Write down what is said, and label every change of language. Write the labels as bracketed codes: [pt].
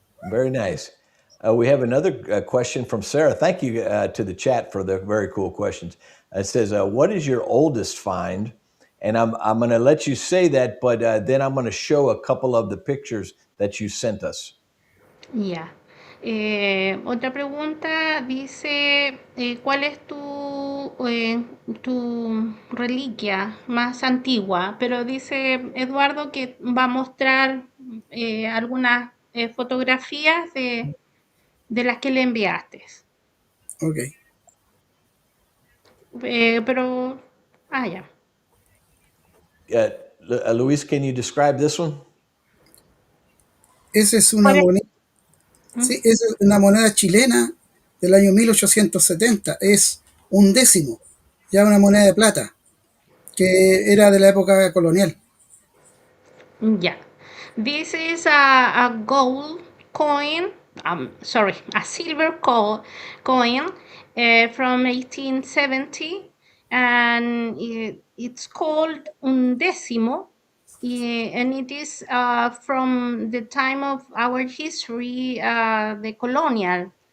[en] Very nice. We have another question from Sarah. Thank you to the chat for the very cool questions. It says, "What is your oldest find?" And I'm going to let you say that, but then I'm going to show a couple of the pictures that you sent us. Yeah. [es] Otra pregunta dice, ¿cuál es tu reliquia más antigua? Pero dice Eduardo que va a mostrar algunas fotografías de las que le enviaste. Ok. Pero, ya. [en] Uh, Luis, can you describe this one? [es] Esa es una ¿Cuál es? moneda, sí, esa es una moneda chilena del año 1870. Es un décimo, ya una moneda de plata, que era de la época colonial. [en] Yeah. This is a gold coin, sorry, a coin from 1870, and it's called undécimo, and it is from the time of our history, the colonial